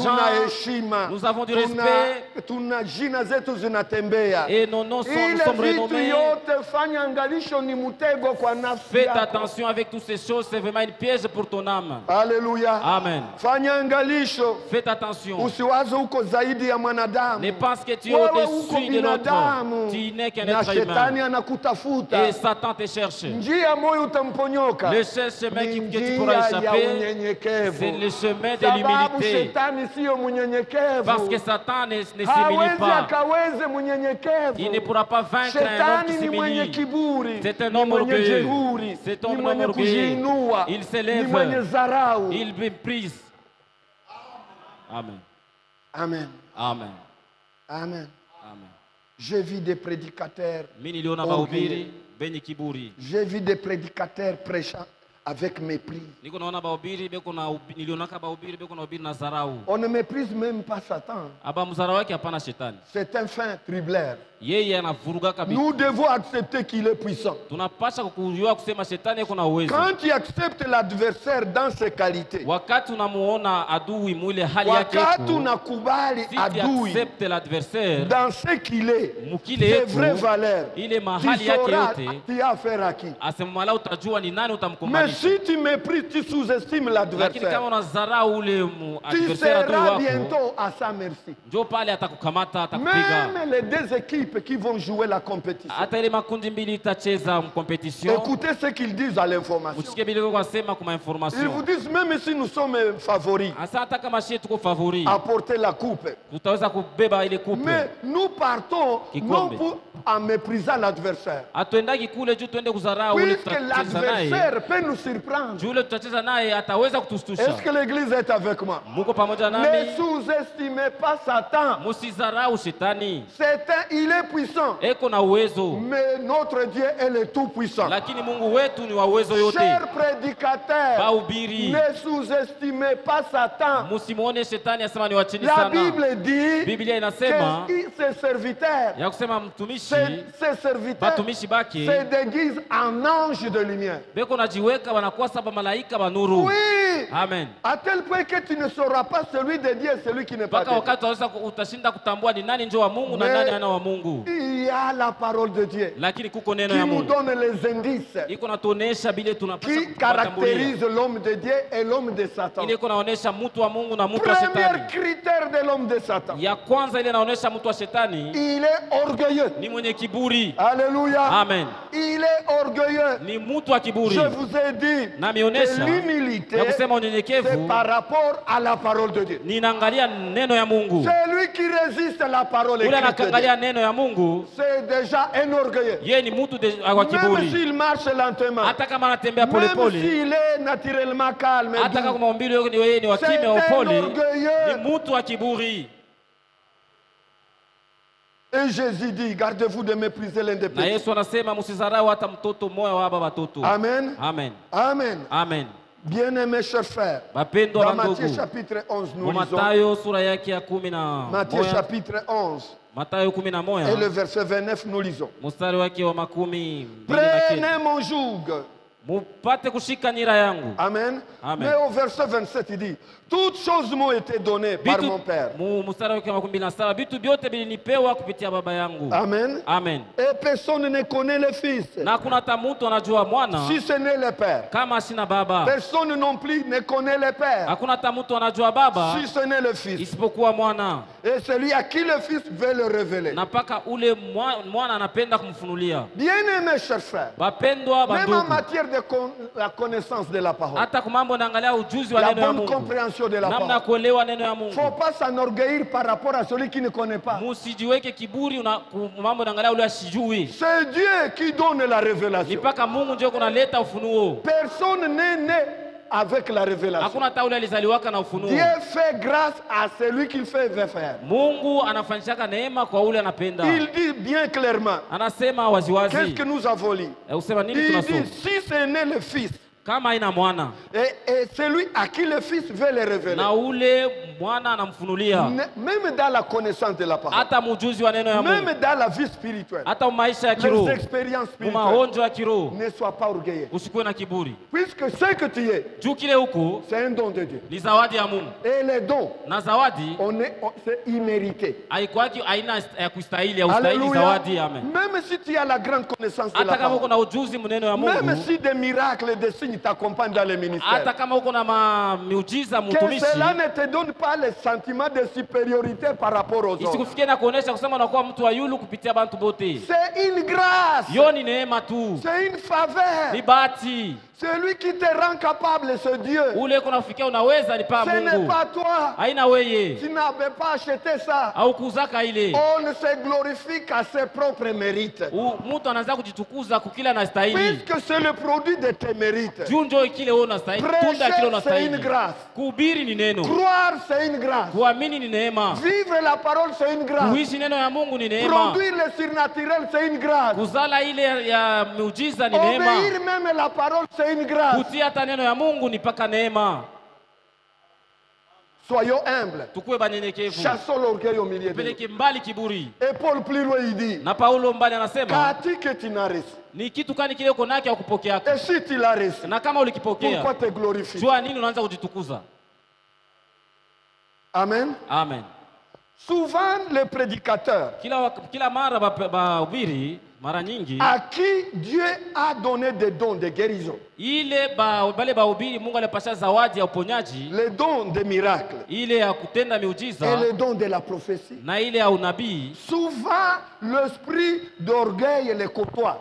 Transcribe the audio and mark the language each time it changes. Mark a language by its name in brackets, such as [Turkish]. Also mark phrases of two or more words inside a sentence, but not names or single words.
[Swahili] tuna heshima. [French] Nous avons du [Swahili] tuna- [French] respect. [Swahili] Tuna jina zetu zinatembea. [French] Et nos noms nous [Swahili] Ile [French] sommes [Swahili] vitu [French] renommés. [Swahili] yote fanya angalisho ni mtego kwa nafsi [French] Faites [Swahili] yako. [French] attention avec toutes ces choses, c'est vraiment une piège pour ton âme. Alléluia. [Swahili] Amen. Fanya angalisho. [French] Faites attention. [Swahili] Usiwaze uko zaidi ya mwanadamu. [French] Ne pense que tu es [Swahili] Wewe uko [French] au-dessus de l'autre. [Swahili] binadamu. [French] Tu n'es qu'un [Swahili] Na [French] être [Swahili] shetani [French] humain. [Swahili] anakutafuta. [French] Et Satan te cherche. [Swahili] Njia moyo utamponyoka. [French] Le seul chemin [Swahili] Ni [French] que tu [Swahili] njia [French] pourras [Swahili] ya [French] échapper, [Swahili] unyenyekevu. [French] c'est le chemin de [Swahili] Sababu [French] l'humilité. [Swahili] shetani siyo mnyenyekevu. [French] Parce que Satan ne s'humilie [Swahili] Hawezi [French] pas. [Swahili] akaweze mnyenyekevu. [French] Il ne pourra pas vaincre un homme [Swahili] Shetani [French] qui [Swahili] ni mwenye [French] s'humilie. [Swahili] kiburi. [French] C'est un [Swahili] Ni [French] homme [Swahili] mwenye [French] orgueilleux. [Swahili] jeuri. [French] C'est un [Swahili] Ni [French] homme [Swahili] mwenye [French] orgueilleux. [Swahili] kujiinua. [French] Il [Swahili] Ni [French] s'élève. [Swahili] mwenye dharau. [French] Il méprise. Amen. Amen. Amen. Amen. Amen. J'ai vu des prédicateurs. [Swahili] Mimi niliona [French] orgueilleux. [Swahili] mahubiri benye kiburi. [French] J'ai vu des prédicateurs prêchant avec mépris. [Swahili] Niko naona bahubiri beko na nilionaka bahubiri beko na ubiri na zarau. [French] On ne méprise même pas Satan. [Swahili] Aba mzarau wake hapana shetani. [French] C'est un fin tribulaire. [Swahili] Yeye anavuruga kabisa. [French] Nous devons accepter qu'il est puissant. [Swahili] Tunapasha kujua kusema shetani yuko na uwezo. [French] Quand tu acceptes l'adversaire dans ses qualités, [Swahili] Wakati unamuona adui mwile hali yake wakati iko, unakubali [French] si tu [Swahili] adui [French] acceptes l'adversaire dans ce qu'il est, [Swahili] mukile [French] ses [Swahili] yetu, [French] vraies valeurs, [Swahili] ile [French] tu [Swahili] mahali yake [French] sauras [Swahili] yote, [French] tu as affaire à qui. [Swahili] asemwala utajua ni nani [French] Mais [Swahili] utamkumbalisha. [French] si tu méprises, tu sous-estimes [Swahili] Lakini [French] l'adversaire, [Swahili] kama unazarau ule [French] tu [Swahili] adversaire adui [French] seras [Swahili] wako, [French] bientôt à sa merci. [Swahili] njo pale atakukamata, atakupiga. [French] Même les deux équipes qui vont jouer la compétition. [Swahili] Hata ile makundi mbili itacheza competition. [French] Écoutez ce qu'ils disent à l'information. [Swahili] Usikie bila kwa sema kuma [French] Ils [Swahili] information. [French] vous disent, même si nous sommes favoris, [Swahili] Asa hata kama shie tuko favori, [French] à porter la coupe, [Swahili] tutaweza kubeba ile kupe. [French] mais nous partons non [Swahili] Kikombe. [French] pour en méprisant l'adversaire. [Swahili] Hatuendaki kule juu tuende kuzarau ule [French] Puisque [Swahili] tutacheza naye. [French] l'adversaire peut nous surprendre. [Swahili] Juu ule tutacheza naye ataweza kutustusha. [French] Est-ce que l'église est avec moi? [Swahili] Muko pamoja [French] Ne [Swahili] nami? [French] sous-estimez pas Satan. [Swahili] Musizarau shetani. [French] Il est puissant. [Swahili] Eko na uwezo. [French] Mais notre Dieu est le tout-puissant. [Swahili] Lakini Mungu wetu ni wa uwezo yote. [French] Chers prédicateurs, [Swahili] Bahubiri. [French] ne sous-estimez pas Satan. [Swahili] Musimuone shetani asema ni wa chini [French] La [Swahili] sana. [French] Bible dit [Swahili] Biblia inasema [French] que ses serviteurs, [Swahili] ya kusema mtumishi [French] ses serviteurs [Swahili] batumishi bake [French] se déguisent en anges de lumière. [Swahili] beko najiweka wanakuwa saba malaika ba nuru. [French] Oui, [Swahili] Amen. [French] à tel point que tu ne sauras pas celui de Dieu et celui qui n'est pas [Swahili] Mpaka [French] de Dieu. [Swahili] wakati utashinda kutambua ni nani njo wa Mungu na [French] Mais [Swahili] nani ana wa Mungu. [French] il y a la parole de Dieu [Swahili] Lakini kuko neno [French] qui [Swahili] ya [French] nous [Swahili] Mungu [French] donne les indices [Swahili] iko natuonesha bile tunapaswa [French] qui caractérisent l'homme de Dieu et l'homme de Satan. [Swahili] ile iko naonesha mtu wa Mungu na mtu wa [French] Premier [Swahili] shetani. [French] critère de l'homme de Satan, [Swahili] Ya kwanza ile naonesha mtu wa shetani [French] il est orgueilleux. [Swahili] ni mwenye kiburi. [French] Alléluia. [Swahili] Amen. [French] Il est orgueilleux. [Swahili] Ni mtu wa kiburi. [French] Je vous ai dit [Swahili] Na [French] que [Swahili] mionesha [French] l'humilité, [Swahili] ya kusema [French] c'est [Swahili] unyenyekevu [French] par rapport à la parole de Dieu. [Swahili] ninaangalia neno ya Mungu. [French] Celui qui résiste à la parole [Swahili] Ule [French] écrite de [Swahili] anakangalia [French] Dieu, [Swahili] neno ya Mungu, [French] c'est déjà un orgueilleux. [Swahili] yeye ni mtu wa [French] Même [Swahili] kiburi. [French] s'il marche lentement, [Swahili] Hata kama anatembea [French] même [Swahili] polepole, [French] s'il est naturellement calme, et [Swahili] hata [French] doux, [Swahili] kama maumbile yake ni yeye ni wa [French] c'est [Swahili] kimya wa [French] un [Swahili] upole, [French] orgueilleux. [Swahili] ni mtu wa kiburi. [French] Et Jésus dit, gardez-vous de mépriser l'un des [Swahili] Na [French] petits. [Swahili] Yesu anasema msizarau hata mtoto mmoja wa baba watoto. Amen. Amen. Amen. Amen. [French] Bien-aimés chers frères, [Swahili] Bapendwa [French] dans [Swahili] bandugu, [French] Matthieu chapitre 11, nous [Swahili] kwa [French] lisons [Swahili] Mathayo sura yake ya 11, [French] Matthieu chapitre 11 [Swahili] Mathayo [French] et le [Swahili] 11 [French] verset 29, nous lisons. [Swahili] mstari wake wa 29. [French] Prenez mon joug. [Swahili] Mupate kushika nira yangu. Amen. Amen. [French] Mais au verset 27, il dit, toutes choses m'ont été données par mon Père. [Swahili] Mstari wake wa 27, vitu vyote vilinipewa kupitia baba yangu. Amen. Amen. [French] Et personne ne connaît le Fils, [Swahili] Na hakuna hata mtu anajua mwana [French] si ce n'est le Père. [Swahili] kama sina baba. [French] Personne non plus ne connaît le Père, [Swahili] Hakuna hata mtu anajua baba [French] si ce n'est le Fils. [Swahili] isipokuwa mwana. [French] Et celui à qui le Fils veut le révéler. [Swahili] na mpaka ule mwana anapenda kumfunulia. [French] Bien-aimés, chers frères, [Swahili] Bapendwa [French] même en [Swahili] bandugu, [French] matière de la connaissance de la parole, [Swahili] hata kumambo naangalia ujuzi wa [French] la [Swahili] neno ya [French] bonne [Swahili] Mungu, [French] compréhension de la [Swahili] namna [French] parole, [Swahili] kuelewa neno ya [French] il ne [Swahili] Mungu. [French] faut pas s'enorgueillir par rapport à celui qui ne connaît pas. [Swahili] Musijiweke kiburi mambo naangalia ule asijui. [French] C'est Dieu qui donne la [Swahili] Ni [French] révélation. [Swahili] mpaka Mungu ndio kunaleta ufunuo. [French] Personne n'est né avec la révélation. [Swahili] Hakuna hata ule alizaliwaka na ufunuo. [French] Dieu fait grâce à celui qu'il veut faire. [Swahili] Mungu anafanyishaka neema kwa ule anapenda. [French] Il dit bien clairement, [Swahili] Anasema waziwazi. [French] qu'est-ce que nous avons lu? [Swahili] Usema nini [French] Il [Swahili] tunasoma? [French] dit, si c'est né le Fils, [Swahili] Kama haina mwana [French] et celui à qui le Fils veut le révéler, [Swahili] na ule mwana anamfunulia, [French] même dans la connaissance de la parole, [Swahili] hata mujuzi wa neno ya Mungu, [French] même dans la vie spirituelle, [Swahili] hata maisha ya [French] les [Swahili] kiroho, [French] expériences spirituelles, [Swahili] maonjo ya kiroho, [French] ne sois pas orgueilleux. [Swahili] usikuwe na kiburi. [French] Puisque ce que tu es, [Swahili] Juu kile huko [French] c'est un don de Dieu. [Swahili] ni zawadi ya Mungu, [French] Et les dons, [Swahili] na zawadi [French] c'est immérité. [Swahili] haikwaki aina ya kustahili, ya ustahili [French] Alléluia. [Swahili] zawadi. Amen. [French] Même si tu as la grande connaissance de la [Swahili] Hata kama uko [French] parole, [Swahili] na ujuzi mneno ya [French] même [Swahili] Mungu, [French] si des miracles et des signes t'accompagnent dans les ministères, [Swahili] hata kama uko na miujiza [French] que [Swahili] mtumishi, [French] cela ne te donne pas le sentiment de supériorité par rapport aux autres. [Swahili] isikufikie na kuonesha kusema unakuwa mtu wa yulu kupitia bantu bote. [French] C'est une grâce, [Swahili] Yo ni neema tu, [French] c'est une faveur. [Swahili] ni bahati. [French] Celui qui te rend capable, c'est Dieu. [Swahili] Ule kunafikia unaweza ni pa [French] Ce n'est [Swahili] Mungu, [French] pas toi. [Swahili] haina weye [French] Tu n'avais pas acheté ça. [Swahili] au kuzaka ile. [French] On ne se glorifie qu'à ses propres mérites. [Swahili] Mtu anaanza kujitukuza kukila na stahili, [French] Puisque c'est le produit de tes mérites. [Swahili] juu njo kile wewe unastahili, tunda kile [French] Prêcher, c'est une [Swahili] unastahili. [French] grâce. [Swahili] Kuhubiri ni neno, [French] Croire, c'est une grâce. [Swahili] kuamini ni neema, [French] Vivre la parole, c'est une grâce. [Swahili] kuishi neno ya Mungu ni neema, [French] Produire le surnaturel, c'est une grâce. [Swahili] kuzala ile ya miujiza ni neema, [French] Obéir même la parole, c'est une grâce. [Swahili] kutia hata neno ya Mungu ni paka neema. [French] Soyons humbles. [Swahili] Tukuwe banyenyekevu, [French] Chassons l'orgueil au milieu de nous. [Swahili] peleke mbali kiburi. [French] Et Paul plus loin, il dit, [Swahili] Na Paulo mbali anasema [French] qu'as-tu que tu n'as reçu? [Swahili] ni kitu kani kile uko nacho kupokea, [French] Et si tu l'as reçu, [Swahili] na kama ulikipokea, [French] pourquoi te glorifier? [Swahili] jua nini unaanza kujitukuza. Amen. Amen. [French] Souvent, les prédicateurs [Swahili] Kila mara bahubiri, mara nyingi [French] à qui Dieu a donné des dons de guérison, [Swahili] ile bale bahubiri Mungu alipasha zawadi ya uponyaji, [French] les dons de miracles [Swahili] ile ya kutenda [French] et [Swahili] miujiza [French] les dons de la prophétie, [Swahili] na ile ya unabii, [French] souvent l'esprit d'orgueil les côtoie.